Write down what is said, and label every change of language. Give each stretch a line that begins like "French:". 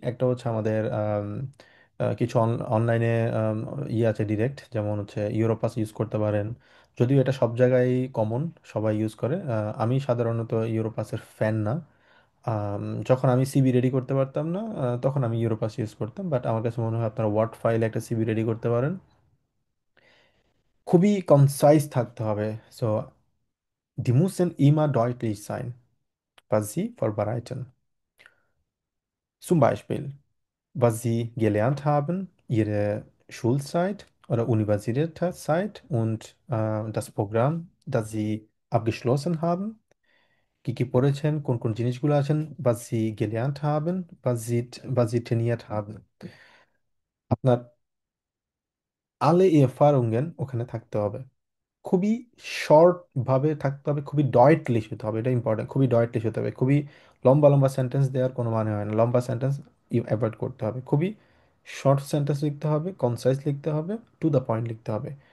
Bangla: একটা হচ্ছে আমাদের কিছু অনলাইনে ইয়ে আছে ডিরেক্ট, যেমন হচ্ছে ইউরোপাস ইউজ করতে পারেন। যদিও এটা সব জায়গায় কমন, সবাই ইউজ করে। আমি সাধারণত ইউরোপাসের ফ্যান না। যখন আমি সিভি রেডি করতে পারতাম না, তখন আমি ইউরোপাস ইউজ করতাম। বাট আমার কাছে মনে হয় আপনারা ওয়ার্ড ফাইলে একটা সিভি রেডি করতে পারেন। খুবই কনসাইজ থাকতে হবে।
German: সো die müssen immer deutlich sein, was sie vorbereiten. Zum Beispiel, was sie gelernt haben, ihre Schulzeit oder Universitätszeit und das Programm, das sie abgeschlossen haben.
Bangla: কি কি পড়েছেন, কোন কোন জিনিসগুলো আছেন,
German: was sie gelernt haben, was sie trainiert haben.
Bangla: আপনার
German: alle Erfahrungen
Bangla: ওখানে থাকতে হবে। খুবই শর্ট ভাবে থাকতে হবে, খুবই ডয়েটলিশ হতে হবে, এটা ইম্পর্টেন্ট। খুবই ডয়েটলিশ হতে হবে। খুবই লম্বা লম্বা সেন্টেন্স দেওয়ার কোনো মানে হয় না, লম্বা সেন্টেন্স অ্যাভয়েড করতে হবে। খুবই শর্ট সেন্টেন্স লিখতে হবে, কনসাইজ লিখতে হবে, টু দ্য পয়েন্ট লিখতে হবে।